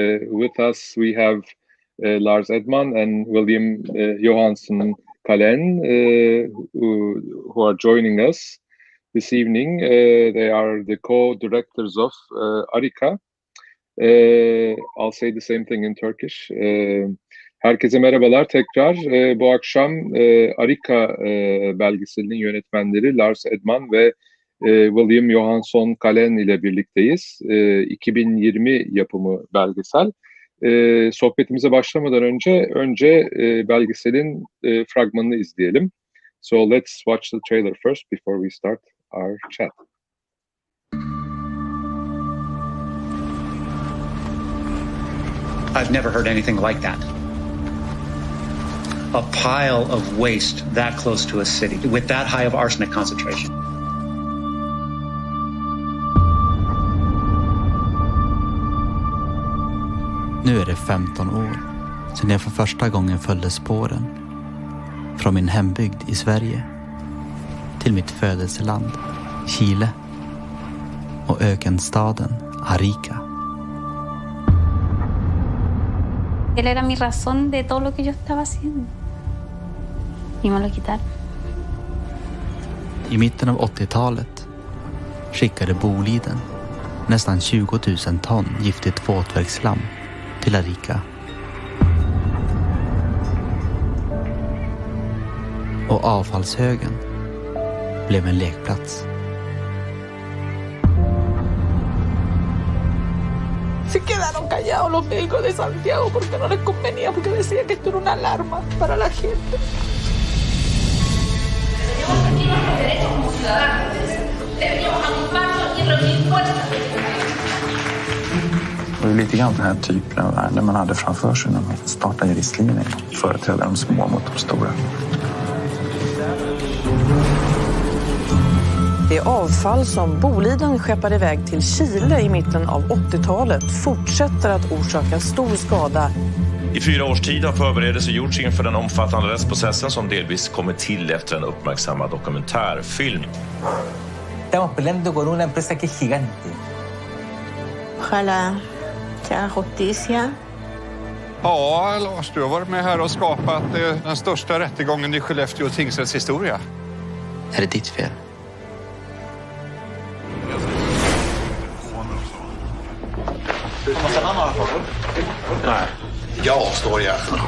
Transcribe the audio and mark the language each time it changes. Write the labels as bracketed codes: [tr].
[en] With us we have Lars Edman'ın and William Johansson who are joining us this evening. They are the co-directors of Arica. I'll say the same thing in Turkish. [tr] Herkese merhabalar tekrar. Bu akşam Arica belgeselinin yönetmenleri Lars Edman ve William Johansson ile birlikteyiz. 2020 yapımı belgesel. Sohbetimize başlamadan önce belgeselin fragmanını izleyelim. [en] So let's watch the trailer first before we start our chat. I've never heard anything like that. A pile of waste that close to a city with that high of arsenic concentration. [sv] Nu är det 15 år sedan jag för första gången följde spåren från min hembygd i Sverige till mitt födelseland, Chile, och ökenstaden Arica. [es] Él era mi razón de todo lo que yo estaba haciendo. Y me lo quitaron. [sv] I mitten av 80-talet skickade Boliden nästan 20 000 ton giftigt våtverksslam till Arica. Och avfallshögen blev en lekplats. [es] Se quedaron callados los médicos de Santiago porque no les convenía, porque decían que esto era una alarma para la gente. Tenemos los derechos como ciudadanos. Deberíamos agruparnos y reunir fuerzas. [sv] Det var lite grann den här typen av ärende man hade framför sig när man startade juristlinjen. Företräda de små mot de stora. Det avfall som Boliden skeppade iväg till Chile i mitten av 80-talet fortsätter att orsaka stor skada. I 4 års tid har förberedelser gjorts inför den omfattande rättsprocessen som delvis kommit till efter en uppmärksammad dokumentärfilm. [es] Estamos peleando con una empresa que es gigante. Ojalá se haga justicia. [sv] Ja, Lars, du har varit med här och skapat den största rättegången i Skellefteå tingsrätts historia. Är det ditt fel? Nej, jag står här.